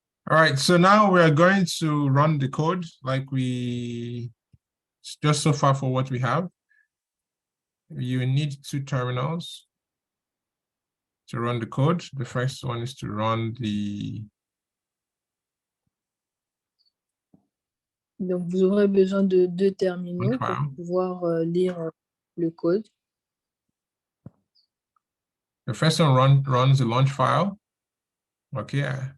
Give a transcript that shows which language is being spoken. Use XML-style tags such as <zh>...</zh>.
<en>All right, so now we are going to run the code like we just so far for what we have. You need two terminals to run the code. The first one is to run the...</en> <fr>Donc, vous aurez besoin de deux terminaux pour pouvoir lire le code.</fr> <en>The first one runs the launch file. Okay.</en>